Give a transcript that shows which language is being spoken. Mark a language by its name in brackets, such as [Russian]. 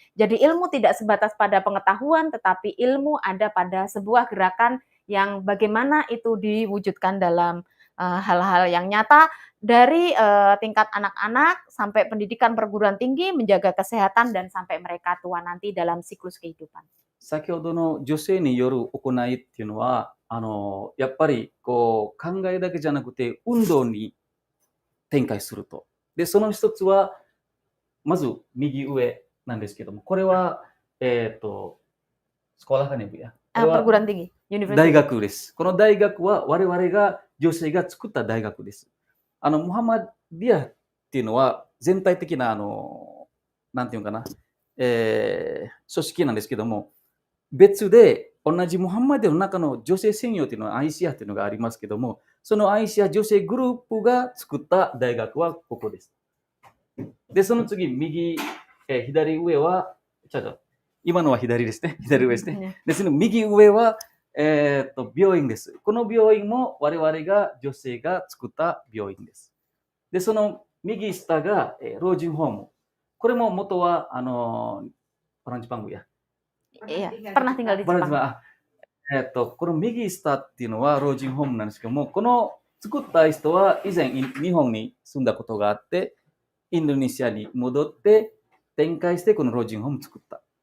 [Indonesian] Jadi ilmu tidak sebatas pada pengetahuan, tetapi ilmu ada pada sebuah gerakan yang bagaimana itu diwujudkan dalam hal-hal yang nyata, dari tingkat anak-anak sampai pendidikan perguruan tinggi, menjaga kesehatan, dan sampai mereka tua nanti dalam siklus kehidupan. [Japanese] 先ほどの女性による行いっていうのは、やっぱりこう考えだけじゃなくて運動に展開すると。で、その一つは、まず右上なんですけども、これは、 [Indonesian] sekolah kan ya Bu ya? [Japanese] これは [Indonesian] Perguruan tinggi, [Japanese] 大 [English] university. [Japanese] 学です。この大学は我々が、女性が作った大学です。ムハンマディアっていうのは全体的な、なんていうのかな、組織なんですけども、別で同じムハンマディアの中の女性専用っていうのはアイシアっていうのがありますけども、そのアイシア女性グループが作った大学はここです。で、その次、右、左上は、今のは左ですね。左上ですね。で、その右上は、病院です。この病院も我々が、女性が作った病院です。で、その右下が、老人ホーム。 [Indonesian] これも元は、orang Jepang Bu ya? Iya, pernah tinggal di Jepang. [Japanese] この右下っていうのは老人ホームなんですけども、この作った人は以前日本に住んだことがあって、インドネシアに戻って展開してこの老人ホームを作った。